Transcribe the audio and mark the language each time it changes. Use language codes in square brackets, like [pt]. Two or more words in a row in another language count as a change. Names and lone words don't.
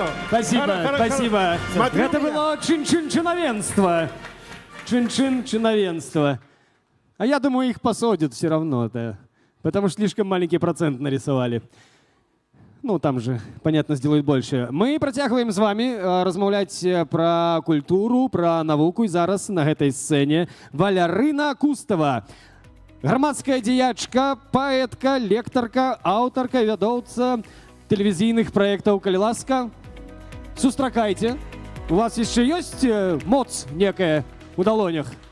[ru] Спасибо, спасибо. Смотри Это у меня. было чин-чин-чиновенство. Чин-чин-чиновенство. А я думаю, их посадят все равно, да. Потому что слишком маленький процент нарисовали. Ну, там же, понятно, сделают больше. [be] Мы працягваем з вами размаўляць пра культуру, пра навуку. І зараз на гэтай сцэне Валярына Кустава. Грамадская дзеячка, паэтка, лектарка, аўтарка, вядоўца тэлевізійных праектаў. Калі ласка, сустракайце. У вас яшчэ ёсць моц некая у далонях?